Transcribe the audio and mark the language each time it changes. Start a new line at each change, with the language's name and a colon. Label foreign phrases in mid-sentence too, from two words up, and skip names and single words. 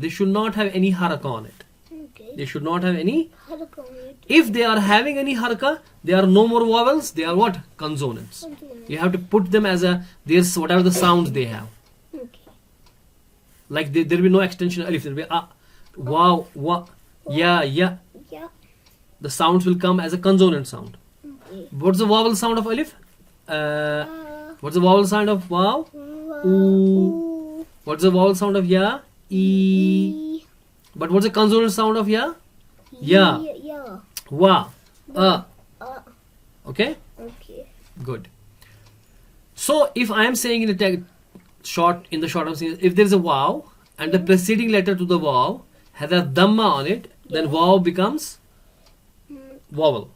English: They should not have any haraka on it. Okay. They should not have any. How to call it? If they are having any haraka, they are no more vowels. They are what? Consonants. Consonant. You have to put them as there's whatever the sounds they have. Okay. Like there will be no extension alif. There will be wow, wa, ya, ya. Yeah. The sounds will come as a consonant sound. Okay. What's the vowel sound of alif? What's the vowel sound of wow? Wow. Ooh. What's the vowel sound of ya? E. But what's the consonant sound of ya? Ya. Yeah. Wa. Uh. Okay? Okay. Good. So if I am saying in the short, I'm saying if there is a wow and the preceding letter to the wow has a dhamma on it, then wow becomes vowel.